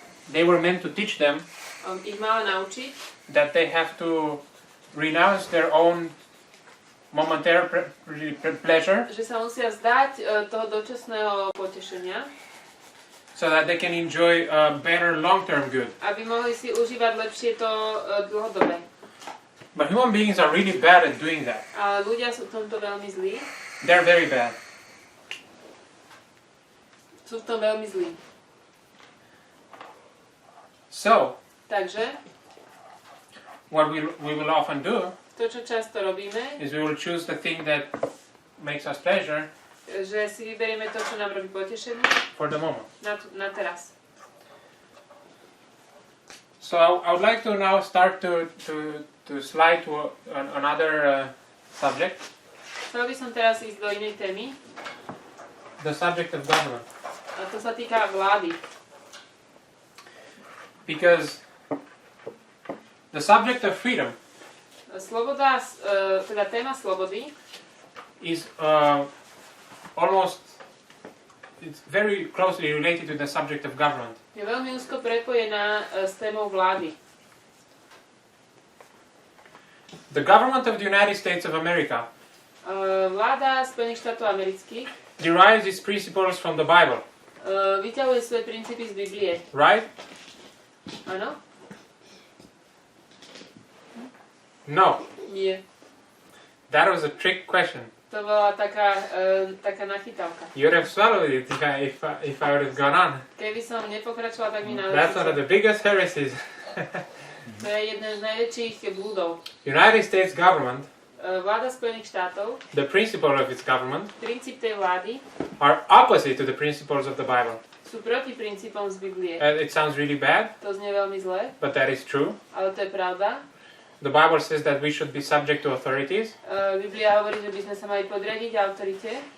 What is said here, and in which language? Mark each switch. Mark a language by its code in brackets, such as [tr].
[en] they were meant to teach them [sk] ich mala naučiť, [en] that they have to renounce their own momentary pleasure [sk] že sa musia vzdať toho dočasného potešenia, [en] so that they can enjoy a better long-term good. [sk] aby mohli si užívať lepšie to dlhodobé. [en] But human beings are really bad at doing that. [sk] A ľudia sú v tomto veľmi zlí. [en] They're very bad. [sk] Sú v tom veľmi zlí. [en] So, [sk] Takže, [en] what we will often do [sk] to, čo často robíme, [en] is we will choose the thing that makes us pleasure [sk] že si vyberieme to, čo nám robí potešenie [en] for the moment. [sk] na teraz. [en] So I would like to now start to slide to another subject. [sk] Chcel Chcel by som teraz ísť do inej témy. [en] The subject of government. [sk] A to sa týka vlády. [en] Because the subject of freedom [sk] Sloboda, teda téma slobody [en] is almost, it's very closely related to the subject of government. [sk] je veľmi úzko prepojená s témou vlády. [en] The government of the United States of America [sk] Vláda Spojených štátov amerických [en] derives its principles from the Bible, [sk] vyťahuje svoje princípy z Biblie. [en] right? [sk] Áno? [en] No. [sk] Nie. [en] That was a trick question. [sk] To bola taká nachytávka. [en] You would have swallowed it if I would have gone on. [sk] Keby som nepokračovala, tak mi [en] That's one of [sk] náleží. [en] the biggest heresies. [sk] To je jeden z najväčších blúdov. [en] United States government, [sk] Vláda Spojených štátov, [en] the principle of its government, [sk] princíp tej vlády [en] are opposite to the principles of the Bible. [sk] sú proti princípom z Biblie. [en] It sounds really bad, [sk] To znie veľmi zle, [en] but that is true. [sk] ale to je pravda. [en] The Bible says that we should be subject to authorities. [sk] Biblia hovorí, že by sme sa mali podriadiť autorite.